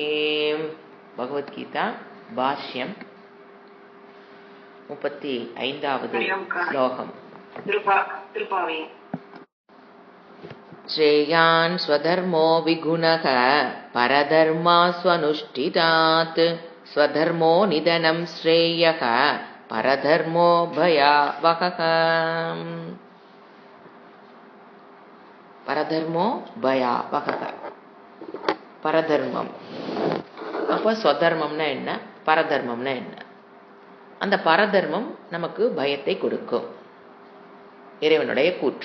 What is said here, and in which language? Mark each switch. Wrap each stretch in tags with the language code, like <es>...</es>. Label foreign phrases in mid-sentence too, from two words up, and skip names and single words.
<sa>भगवद्गीता भाष्यं 35வது श्लोकम्। श्रेयान् स्वधर्मो विगुणः परधर्मास्वनुष्ठितात् स्वधर्मो निधनं श्रेयः परधर्मो भयावहः। परधर्मो भयावह.</sa> <ta>பரதர்மம் அப்போ ஸ்வதர்மம்னா என்ன, பரதர்மம்னா என்ன? அந்த பரதர்மம் நமக்கு பயத்தை கொடுக்கும், இறைவனுடைய கூற்று.</ta>